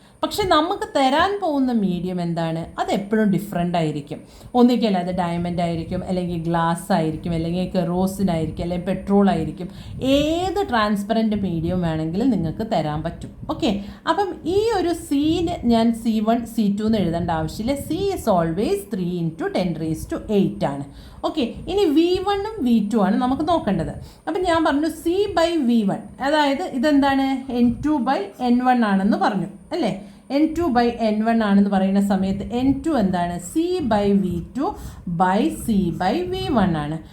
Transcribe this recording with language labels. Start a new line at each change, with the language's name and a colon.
Malayalam: പക്ഷെ നമുക്ക് തരാൻ പോകുന്ന മീഡിയം എന്താണ്, അത് എപ്പോഴും ഡിഫറെൻ്റ് ആയിരിക്കും. ഒന്നിക്കൽ അത് ഡയമണ്ട് ആയിരിക്കും, അല്ലെങ്കിൽ ഗ്ലാസ് ആയിരിക്കും, അല്ലെങ്കിൽ കെറോസിൻ ആയിരിക്കും, അല്ലെങ്കിൽ പെട്രോൾ ആയിരിക്കും. ഏത് ട്രാൻസ്പെറൻറ്റ് മീഡിയം വേണമെങ്കിലും നിങ്ങൾക്ക് തരാൻ പറ്റും. ഓക്കെ, അപ്പം ഈ ഒരു സീന് ഞാൻ C1 C2 എന്ന് എഴുതേണ്ട ആവശ്യമില്ല.
English: C is always 3 × 10⁸ ആണ്.
Malayalam: ഓക്കെ, ഇനി V1 ഉം V2 ആണ് നമുക്ക് നോക്കേണ്ടത്. അപ്പം ഞാൻ പറഞ്ഞു C/V1, അതായത് ഇതെന്താണ് N2/N1 ആണെന്ന് പറഞ്ഞു അല്ലേ. N2/N1 ആണെന്ന് പറയുന്ന സമയത്ത് N2 എന്താണ് C/V2/C/V1 ആണ്.